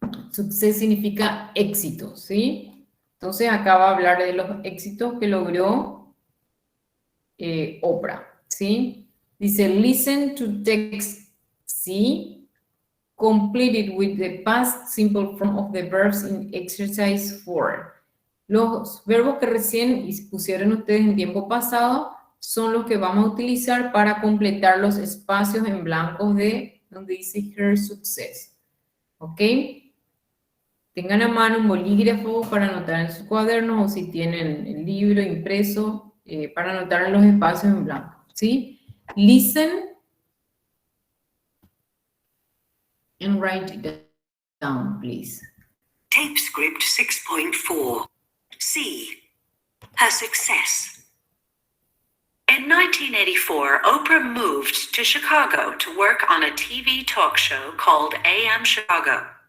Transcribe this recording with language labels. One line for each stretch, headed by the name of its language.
Spanish: Success significa éxito, ¿sí? Entonces acá va a hablar de los éxitos que logró Oprah, ¿sí?
English: Dice, listen to text C, completed with the past simple form of the verbs in exercise 4.
Spanish: Los verbos que recién pusieron ustedes en tiempo pasado son los que vamos a utilizar para completar los espacios en blancos de donde dice her success. ¿Ok? Tengan a mano un bolígrafo para anotar en sus cuadernos o si tienen el libro impreso para anotar en los espacios en blanco. ¿Sí?
English: Listen and write it down, please. Tape script 6.4. C. Her success. In 1984, Oprah moved to Chicago to work on a TV talk show called AM Chicago.